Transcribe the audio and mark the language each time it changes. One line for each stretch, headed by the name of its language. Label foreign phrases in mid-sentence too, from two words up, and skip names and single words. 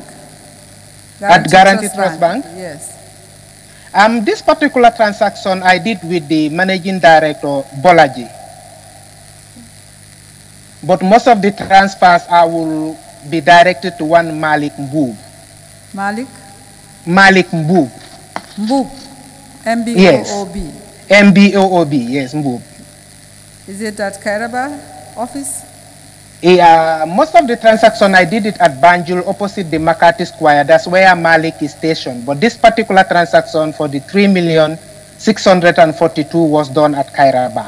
English: At Guarantee Trust Bank? Yes. This particular transaction I did with the managing director, Bolaji. But most of the transfers I will be directed to one Malik Mboob. Malik? Malik Mboob. Mboob? M-B-O-O-B? Yes. M-B-O-O-B, yes, Mboob. Is it at Kairaba office? Yeah, most of the transaction I did it at Banjul opposite the Makati Square. That's where Malik is stationed. But this particular transaction for the 3,642,000 was done at Kairaba.